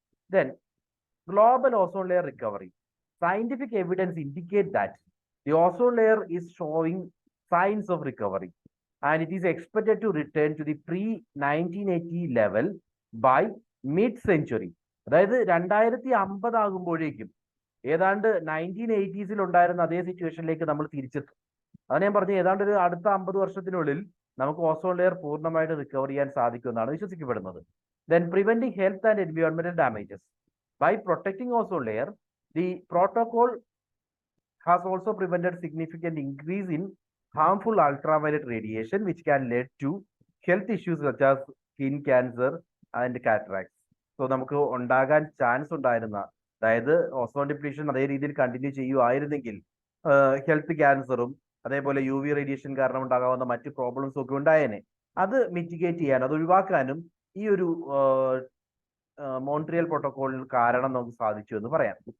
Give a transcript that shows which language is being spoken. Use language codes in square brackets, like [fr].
[en] Then global ozone layer recovery. Scientific evidence indicate that the ozone layer is showing signs of recovery and it is expected to return to the pre-1980 level by mid-century. [ml] അതായത് 2050 ആകുമ്പോഴേക്കും ഏതാണ്ട് 1980s ഉണ്ടായിരുന്ന അതേ സിറ്റുവേഷനിലേക്ക് നമ്മൾ തിരിച്ചെത്തും. അതാണ് ഞാൻ പറഞ്ഞത്, ഏതാണ്ട് ഒരു അടുത്ത 50 വർഷത്തിനുള്ളിൽ നമുക്ക് ഓസോൺ ലെയർ പൂർണ്ണമായിട്ട് റിക്കവർ ചെയ്യാൻ സാധിക്കുമെന്നാണ് വിശ്വസിക്കപ്പെടുന്നത്. [en] Then preventing health and environmental damages. By protecting ozone layer, the protocol has also prevented significant increase in harmful ultraviolet radiation which can lead to health issues such as skin cancer and cataracts. [ml] So നമുക്ക് ഉണ്ടാകാൻ chance ഉണ്ടായിരുന്ന, അതായത് ozone depletion അതേ രീതിയിൽ continue ചെയ്യുമായിരുന്നെങ്കിൽ health ക്യാൻസറും അതേപോലെ UV radiation കാരണം ഉണ്ടാകാവുന്ന മറ്റ് പ്രോബ്ലംസും ഒക്കെ ഉണ്ടായേനെ. അത് മിറ്റിഗേറ്റ് ചെയ്യാൻ, അത് ഒഴിവാക്കാനും ഈ ഒരു മോൺട്രിയൽ പ്രോട്ടോകോളിന് കാരണം നമുക്ക് സാധിച്ചു എന്ന് പറയാം.